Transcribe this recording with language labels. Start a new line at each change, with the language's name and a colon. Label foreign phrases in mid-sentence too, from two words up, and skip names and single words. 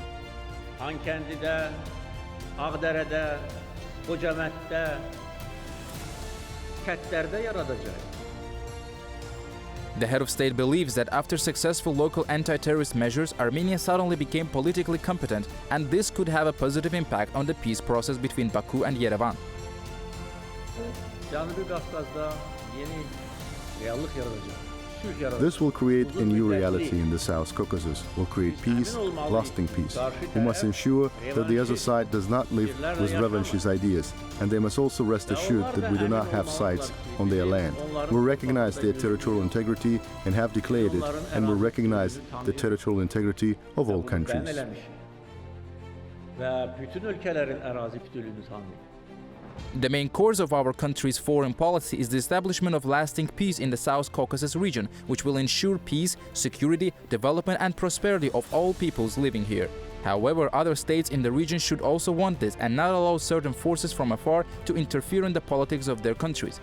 Azerbaijani: Xankəndidə, Ağdərədə, Xocamənddə, Kətlərdə yaradacaq.
English: The head of state believes that after successful local anti-terrorist measures, Armenia suddenly became politically competent, and this could have a positive impact on the peace process between Baku and Yerevan.
Azerbaijani: Cənubi Qafqazda yeni reallıq yaradacaq.
English: This will create a new reality in the South Caucasus, will create peace, lasting peace. We must ensure that the other side does not live with revanchist ideas, and they must also rest assured that we do not have sites on their land. We recognize their territorial integrity and have declared it, and we recognize the territorial integrity of all countries.
Azerbaijani: Və bütün ölkələrin ərazi bütünlüyünü tanıyır.
English: The main course of our country's foreign policy is the establishment of lasting peace in the South Caucasus region, which will ensure peace, security, development, and prosperity of all peoples living here. However, other states in the region should also want this and not allow certain forces from afar to interfere in the politics of their countries.